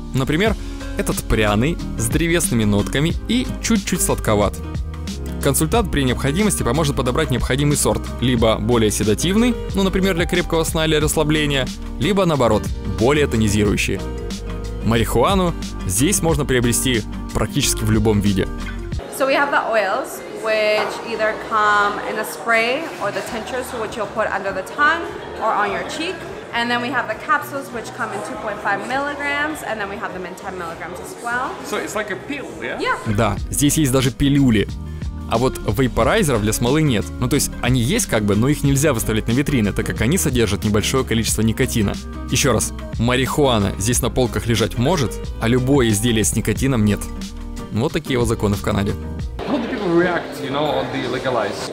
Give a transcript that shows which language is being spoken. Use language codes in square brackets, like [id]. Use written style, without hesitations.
[ru] Например, этот пряный, с древесными нотками и чуть-чуть сладковат. Консультант при необходимости поможет подобрать необходимый сорт, либо более седативный, например, для крепкого сна или расслабления, либо наоборот, более тонизирующий. Марихуану здесь можно приобрести практически в любом виде. [en] So we have the oils, which either come in a spray or the tinctures, which you'll put under the tongue or on your cheek. And then we have the capsules, which come in 2.5 milligrams, and then we have them in 10 milligrams as well. So it's like a pill, yeah? Yeah. [ru] Да, здесь есть даже пилюли. А вот вейпорайзеров для смолы нет. То есть они есть но их нельзя выставлять на витрины, так как они содержат небольшое количество никотина. Еще раз, марихуана здесь на полках лежать может, а любое изделие с никотином нет. Вот такие вот законы в Канаде. [en] How do people react, on the legalized?